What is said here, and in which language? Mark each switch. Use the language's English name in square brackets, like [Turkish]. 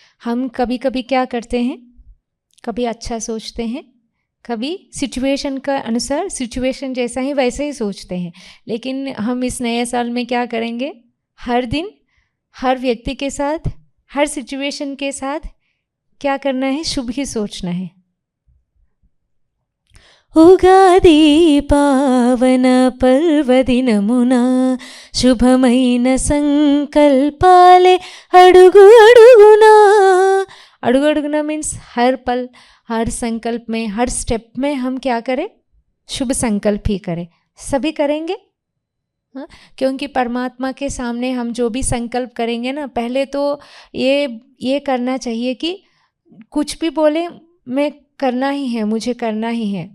[Hindi] हम कभी कभी क्या करते हैं, कभी अच्छा सोचते हैं, कभी सिचुएशन का अनुसार सिचुएशन जैसा ही वैसे ही सोचते हैं। लेकिन हम इस नए साल में क्या करेंगे, हर दिन हर व्यक्ति के साथ हर सिचुएशन के साथ क्या करना है, शुभ ही सोचना है। [Telugu] ఉగాది పావన పర్వదినమున శుభమైన సంకల్పాలే అడుగు అడుగునా। [Hindi] अड़ुग अड़ुगना मीन्स हर पल हर संकल्प में हर स्टेप में हम क्या करें, शुभ संकल्प ही करें। सभी करेंगे हाँ, क्योंकि परमात्मा के सामने हम जो भी संकल्प करेंगे ना, पहले तो ये करना चाहिए कि कुछ भी बोले मैं करना ही है, मुझे करना ही है।